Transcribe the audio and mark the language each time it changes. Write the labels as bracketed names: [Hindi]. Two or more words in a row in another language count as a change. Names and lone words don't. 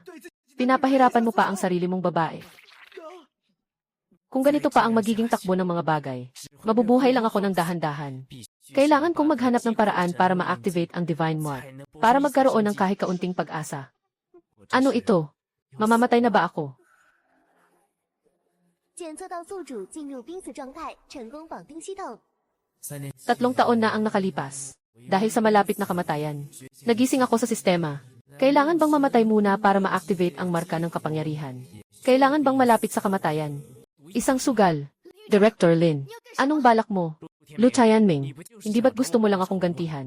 [Filipino] Pinapahirapan mo pa ang sarili mong babae. Kung ganito pa ang magiging takbo ng mga bagay, mabubuhay lang ako ng dahan-dahan. Kailangan kong maghanap ng paraan para ma-activate ang [English] Divine Mark, [Filipino] para magkaroon ng kahit kaunting pag-asa. Ano ito? Mamamatay na ba ako? [Chinese] 检测到宿主进入濒死状态，成功绑定系统。 [Filipino] 3 taon na ang nakalipas. Dahil sa malapit na kamatayan, nagising ako sa sistema. Kailangan bang mamatay muna para ma-activate ang marka ng kapangyarihan? Kailangan bang malapit sa kamatayan? Isang sugal. Director Lin, anong balak mo? Lu Tianming, hindi ba't gusto mo lang akong gantihan?